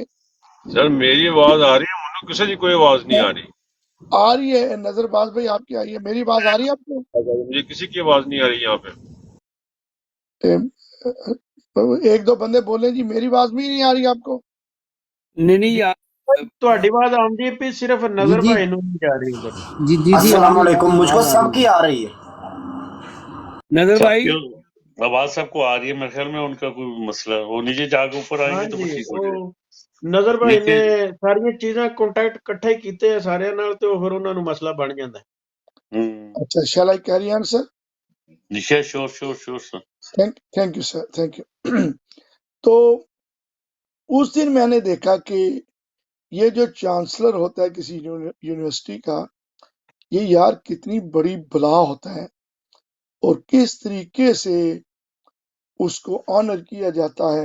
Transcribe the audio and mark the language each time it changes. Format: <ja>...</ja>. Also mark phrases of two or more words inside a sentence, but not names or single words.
<ur>سر میری آواز آ رہی ہے؟ منو کسی کی کوئی آواز نہیں آ رہی، آ رہی ہے نظر باز بھائی، آپ کی آ رہی ہے، میری آواز آ رہی ہے آپ کو؟ مجھے کسی کی آواز نہیں آ رہی یہاں پہ۔ ایک دو بندے بولے جی میری آواز بھی نہیں آ رہی آپ کو؟ نہیں جی یار</ur> <pa>ਤੁਹਾਡੀ ਆਵਾਜ਼ ਆਉਂਦੀ ਪਈ, ਸਿਰਫ</pa> <ur>جی ਨਜ਼ਰ جی</ur> <pa>ਭਾਈ ਨੂੰ ਨਹੀਂ ਜਾ ਰਹੀ ਉਧਰ।</pa> <ur>جی جی جی السلام السلام علیکم، علیکم، مجھ کو آواز آ سب رہی کی ہے آ رہی ہے۔ نظر سب بھائی۔ کی آواز سب کو آ رہی ہے، میرے خیال میں ان کا کوئی مسئلہ ہے، وہ نیچے جا کے اوپر آئیں گے تو وہ</ur> <pa>ਹਾਂਜੀ</pa> <ur>ٹھیک ہو جائے</ur> <pa>ਉਹ ਨਜ਼ਰ ਭਾਈ</pa> <ur>نیچے۔</ur> <pa>ਨੇ ਸਾਰੀਆਂ ਚੀਜ਼ਾਂ ਕੰਟੈਕਟ ਇਕੱਠੇ ਕੀਤੇ ਆ ਸਾਰਿਆਂ ਨਾਲ, ਤੇ ਉਹ ਫਿਰ ਉਹਨਾਂ ਨੂੰ ਮਸਲਾ بن ਜਾਂਦਾ ਹੈ۔</pa> <en>اچھا shall I carry on sir?</en> <ur>نیچے شور شور شور سر۔</ur> <en>Thank you sir, thank you.</en> <ur>تو اس دن میں نے دیکھا کہ یہ جو چانسلر ہوتا ہے کسی یونیورسٹی کا، یہ یار کتنی بڑی بلا ہوتا ہے، اور کس طریقے سے اس کو آنر کیا جاتا ہے۔</ur>